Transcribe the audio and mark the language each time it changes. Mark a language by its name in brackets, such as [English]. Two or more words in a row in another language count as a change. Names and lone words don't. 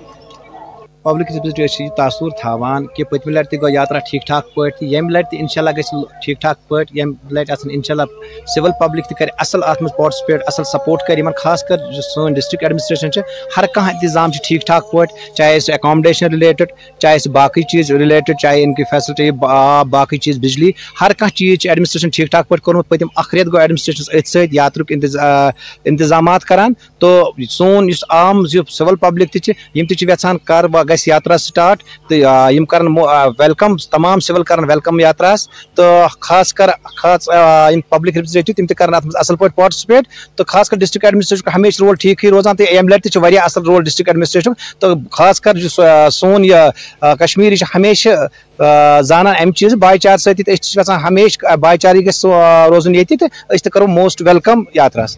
[English] public representative [Kashmiri] تاثر تھاوان کہ پٔتمہِ لٹہِ تہِ گوٚو یاترا ٹھیٖک ٹھاک پٲٹھۍ تہٕ ییٚمہِ لٹہِ تہِ [Arabic] انشاء اللہ [Kashmiri] گژھِ ٹھیٖک ٹھاک پٲٹھۍ ییٚمہِ لٹہِ آسن [Arabic] انشاء اللہ [English] civil public [Kashmiri] تہِ کرِ اصل اتھ منٛز پاٹسپیٹ اصل سپورٹ کرِ یِمن خاص کر یُس سٲنۍ ڈسٹرکٹ ایڈمنسٹریشن چھِ ہر کانٛہہ انتظام چھُ ٹھیٖک ٹھاک پٲٹھۍ چاہے سُہ [English] accommodation related [Kashmiri] چاہے سُہ باقٕے چیٖز رِلیٹڈ چاہے [Urdu] ان کی [Kashmiri] فیسلٹی آب باقٕے چیٖز بجلی ہر کانٛہہ چیٖز چھِ ایڈمنسٹریشن ٹھیٖک ٹھاک پٲٹھۍ کوٚرمُت پٔتِم اکھ رٮ۪تھ گوٚو ایڈمنسٹریشنس أتھۍ سۭتۍ یاترُک انتظامات کران تو سون یُس عام [English] civil public [Kashmiri] تہِ چھِ یِم تہِ چھِ یژھان کر گژھِ یاترا سٹارٹ تہٕ یِم کرن ویلکم تمام سِول کرن ویلکم یاتراہس تہٕ خاص کر یِم [English] public representative [Kashmiri] تِم تہِ کرن اتھ منٛز اصل پٲٹھۍ پاٹسپیٹ تہٕ خاص کر [English] district administration [Kashmiri] ہمیشہِ رول ٹھیٖکھٕے روزان تہٕ ییٚمہِ لٹہِ تہِ چھُ واریاہ اصل رول [English] district administration [Kashmiri] تہٕ خاص کر یُس سون یہِ کشمیٖر یہِ چھِ ہمیشہِ زانان امہِ چیٖزٕ باے چارٕ سۭتی تہٕ أسۍ تہِ چھِ یژھان ہمیشہِ باے چارٕے گژھِ روزُن ییٚتہِ تہٕ أسۍ تہِ کرو [English] most welcome [Kashmiri] یاتراہس